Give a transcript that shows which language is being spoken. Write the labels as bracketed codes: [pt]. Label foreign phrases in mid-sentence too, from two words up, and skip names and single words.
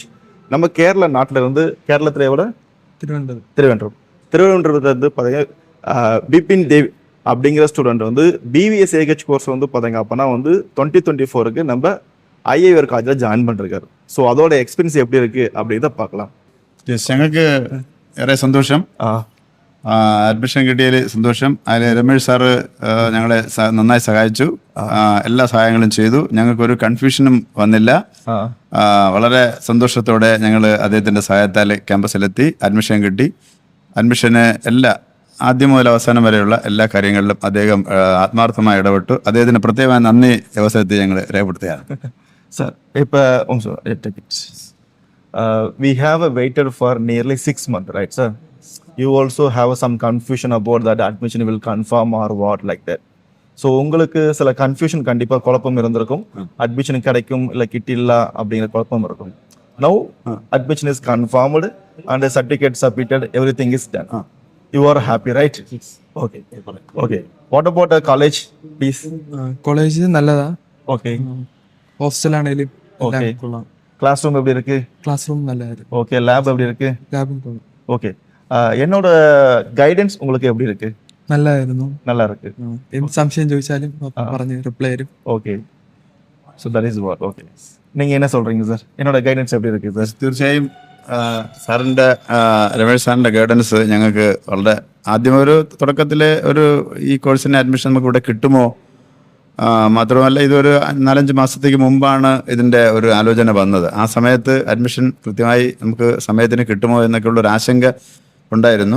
[ta] நம்ம கேரள நாட்டில் இருந்து கேரளத்தில் எவ்வளோ திருவனந்தபுரத்தில் வந்து பார்த்தீங்கன்னா பிபின் தேவ் அப்படிங்கிற ஸ்டூடெண்ட் வந்து பிவிஎஸ் ஏஹெச் கோர்ஸ் வந்து பார்த்தீங்க அப்போனா வந்து 2024 நம்ம ஐஏஆர் காலேஜில் ஜாயின் பண்ணிருக்காரு. ஸோ அதோட எக்ஸ்பீரியன்ஸ் எப்படி இருக்குது அப்படின்றத பார்க்கலாம். [ml] ഞങ്ങൾക്ക് ഏറെ സന്തോഷം. അഡ്മിഷൻ കിട്ടിയതിൽ സന്തോഷം. അതിൽ രമേഷ് സാറ് ഞങ്ങളെ നന്നായി സഹായിച്ചു. എല്ലാ സഹായങ്ങളും ചെയ്തു. ഞങ്ങൾക്കൊരു കൺഫ്യൂഷനും വന്നില്ല. വളരെ സന്തോഷത്തോടെ ഞങ്ങൾ അദ്ദേഹത്തിൻ്റെ സഹായത്താൽ ക്യാമ്പസിലെത്തി. അഡ്മിഷൻ കിട്ടി. അഡ്മിഷന് ആദ്യം മുതൽ അവസാനം വരെയുള്ള എല്ലാ കാര്യങ്ങളിലും അദ്ദേഹം ആത്മാർത്ഥമായി ഇടപെട്ടു. അദ്ദേഹത്തിന് പ്രത്യേകമായ നന്ദി അവസരത്തിൽ ഞങ്ങൾ രേഖപ്പെടുത്തുകയാണ്. സാർ ഇപ്പോൾ [en] we have waited for nearly 6 months, right, sir? You also have some confusion about that admission will confirm or what like that. [ta] So உங்களுக்கு சில கன்ஃபியூஷன் கண்டிப்பாக குழப்பம் இருந்திருக்கும். அட்மிஷன் கிடைக்கும் இல்லை கிட்டில்ல அப்படிங்கிற குழப்பம் இருக்கும். [en] Now admission is confirmed and the certificate submitted, everything is done. You are happy, right? Okay. Okay. What about the college, please? [ml] കോളേജ് നല്ലതാ. [en] Okay. [ml] ഹോസ്റ്റലാണേലും [ta] Okay. [en] class room [ta] எப்படி இருக்கு? [en] class room [ml] നല്ലതായിരുന്നു. [ta] ஓகே. லேப் எப்படி இருக்கு? [ml] ലാബും കൊള്ളാം. [ta] ஓகே. என்னோட கைடன்ஸ் உங்களுக்கு எப்படி இருக்கு? [ml] നല്ലതായിരുന്നു. [ta] நல்லா இருக்கு. [ml] എന്ത് സംശയം ചോദിച്ചാലും പറഞ്ഞ് റിപ്ലൈ തരും. [en] Okay. So that is what. [ta] ஓகே. நீங்கள் என்ன சொல்கிறீங்க சார்? என்னோட கைடன்ஸ் எப்படி இருக்குது சார்? [ml] തീർച്ചയായും സാറിൻ്റെ രമേഷ് സാറിൻ്റെ ഗൈഡൻസ് ഞങ്ങൾക്ക് വളരെ ആദ്യം ഒരു തുടക്കത്തിലെ ഈ കോഴ്സിന് അഡ്മിഷൻ നമുക്ക് ഇവിടെ കിട്ടുമോ, മാത്രമല്ല ഇതൊരു 4-5 മാസത്തേക്ക് മുമ്പാണ് ഇതിൻ്റെ ഒരു ആലോചന വന്നത്. ആ സമയത്ത് അഡ്മിഷൻ കൃത്യമായി നമുക്ക് സമയത്തിന് കിട്ടുമോ എന്നൊക്കെയുള്ള ഒരു ആശങ്ക ഉണ്ടായിരുന്നു.